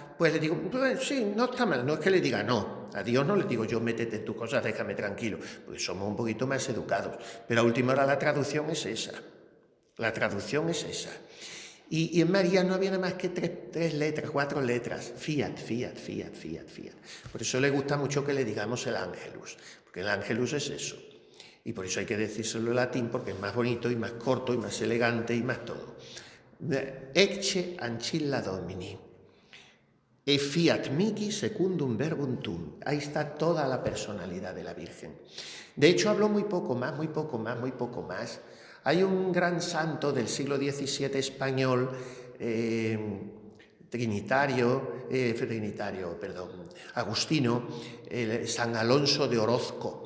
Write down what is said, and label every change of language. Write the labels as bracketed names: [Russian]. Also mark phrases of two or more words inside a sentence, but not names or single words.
[Spanish] pues le digo, pues sí, no está mal, no es que le diga no, a Dios no le digo yo métete en tus cosas, déjame tranquilo, porque somos un poquito más educados, pero a última hora la traducción es esa, y en María no había nada más que tres letras, 4 letras, [Latin] fiat, fiat, fiat, fiat, fiat, [Spanish] por eso le gusta mucho que le digamos el ángelus, porque el ángelus es eso, y por eso hay que decírselo en latín, porque es más bonito y más corto y más elegante y más todo. [Latin] Ecce ancilla Domini. E fiat mihi secundum verbum tuum. [Spanish] Ahí está toda la personalidad de la Virgen. De hecho, habló muy poco más. Hay un gran santo del siglo XVII español, agustino, San Alonso de Orozco.